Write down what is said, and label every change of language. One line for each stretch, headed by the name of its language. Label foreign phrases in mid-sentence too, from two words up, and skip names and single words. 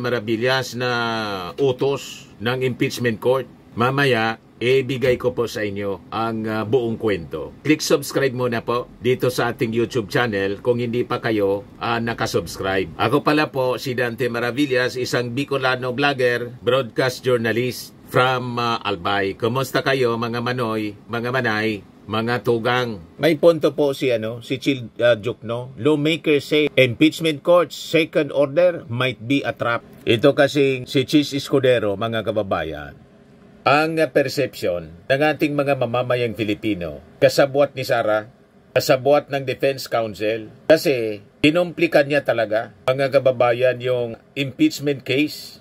Filipino: Maravillas, na utos ng impeachment court? Mamaya, ibigay ko po sa inyo ang buong kwento. Click subscribe muna po dito sa ating YouTube channel kung hindi pa kayo nakasubscribe. Ako pala po si Dante Maravillas, isang Bicolano vlogger,
English: broadcast journalist from Albay.
Filipino: Kumusta kayo, mga manoy, mga manay, mga tugang? May punto po si Chil Jukno.
English: Lawmakers say impeachment court's second order might be a trap.
Filipino: Ito kasi si Chis Escudero, mga kababayan. Ang perception ng ating mga mamamayang Pilipino, kasabwat ni Sara, kasabwat ng Defense Council, kasi kinumplikan niya talaga, mga kababayan, yung
English: impeachment case.